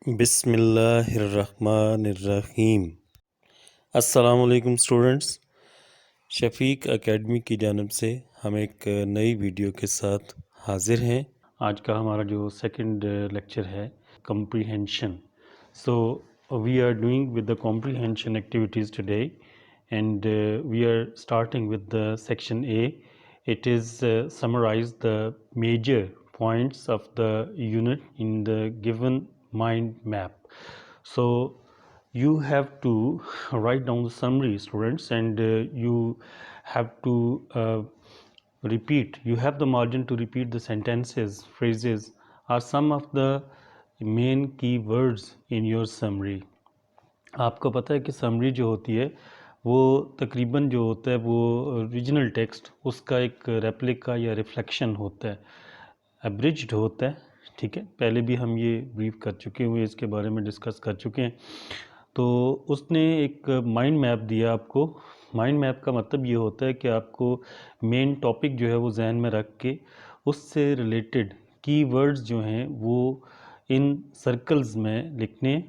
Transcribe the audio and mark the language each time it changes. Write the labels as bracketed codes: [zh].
[ur] بسم اللہ الرحمن الرحیم۔ السلام علیکم اسٹوڈنٹس، شفیق اکیڈمی کی جانب سے ہم ایک نئی ویڈیو کے ساتھ حاضر ہیں۔ آج کا ہمارا جو سیکنڈ لیکچر ہے comprehension. [en] So we are doing with the comprehension activities today and we are starting with the section A. It is summarize the major points of the unit in the given mind map. So you have to write down the summary, students, and you have to repeat. You have the margin to repeat the sentences, phrases, or some of the main key words in your summary. [ur] آپ کو پتہ ہے کہ summary جو ہوتی ہے وہ تقریباً جو ہوتا ہے وہ اوریجنل ٹیکسٹ اس کا ایک ریپلیکا یا ریفلیکشن ہوتا ہے، ایبریجڈ ہوتا ہے. ٹھیک ہے، پہلے بھی ہم یہ بریف کر چکے ہوئے، اس کے بارے میں ڈسکس کر چکے ہیں. تو اس نے ایک مائنڈ میپ دیا آپ کو. مائنڈ میپ کا مطلب یہ ہوتا ہے کہ آپ کو مین ٹاپک جو ہے وہ ذہن میں رکھ کے اس سے ریلیٹڈ کی ورڈز جو ہیں وہ ان سرکلز میں لکھنے.